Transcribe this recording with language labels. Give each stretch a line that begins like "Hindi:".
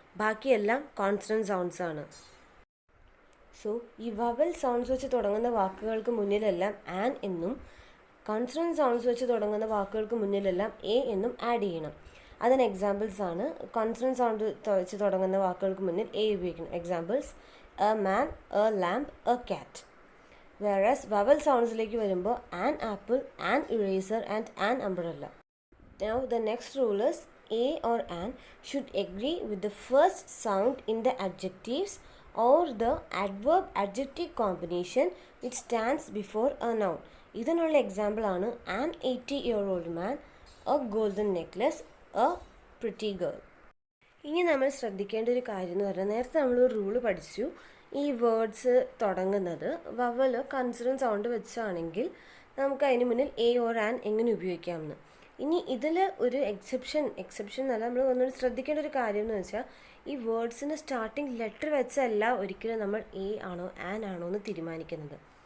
Malayalam: ബാക്കിയെല്ലാം consonant sounds ആണ്. So ഈ വവൽ സൗണ്ട്സ് വെച്ച് തുടങ്ങുന്ന വാക്കുകൾക്ക് മുന്നിലെല്ലാം ആൻ എന്നും കോൺസണന്റ് സൗണ്ട്സ് വെച്ച് തുടങ്ങുന്ന വാക്കുകൾക്ക് മുന്നിലെല്ലാം എ എന്നും ആഡ് ചെയ്യണം. അതിന് എക്സാമ്പിൾസ് ആണ്. കോൺസണന്റ് സൗണ്ട് വെച്ച് തുടങ്ങുന്ന വാക്കുകൾക്ക് മുന്നിൽ എ ഉപയോഗിക്കണം. Examples: a man, A lamp, A cat. Whereas vowel സൗണ്ട്സിലേക്ക് വരുമ്പോൾ an apple, an eraser and an umbrella.
English: Now the next rule is a or an should agree with the first sound in the adjectives or the adverb adjective combination which stands before a noun.
Malayalam: ഇതിനുള്ള example ആണ്
English: an 80-year-old man, a golden necklace, a pretty girl.
Malayalam: ഇനി നമ്മൾ ശ്രദ്ധിക്കേണ്ട ഒരു കാര്യം എന്ന് പറഞ്ഞാൽ, നേരത്തെ നമ്മളൊരു റൂള് പഠിച്ചു. ഈ വേർഡ്സ് തുടങ്ങുന്നത് വവൽ കൺസണന്റ് സൗണ്ട് വെച്ചാണെങ്കിൽ നമുക്ക് അതിന് മുന്നിൽ എ ഓർ ആൻ എങ്ങനെ ഉപയോഗിക്കാമെന്ന്. ഇനി ഇതിൽ ഒരു എക്സെപ്ഷൻ എന്നല്ല, നമ്മൾ ഒന്നുകൂടി ശ്രദ്ധിക്കേണ്ട ഒരു കാര്യം എന്ന് വെച്ചാൽ ഈ വേർഡ്സിന് സ്റ്റാർട്ടിങ് ലെറ്റർ വെച്ചല്ല ഒരിക്കലും നമ്മൾ എ ആണോ ആൻ ആണോ എന്ന് തീരുമാനിക്കുന്നത്.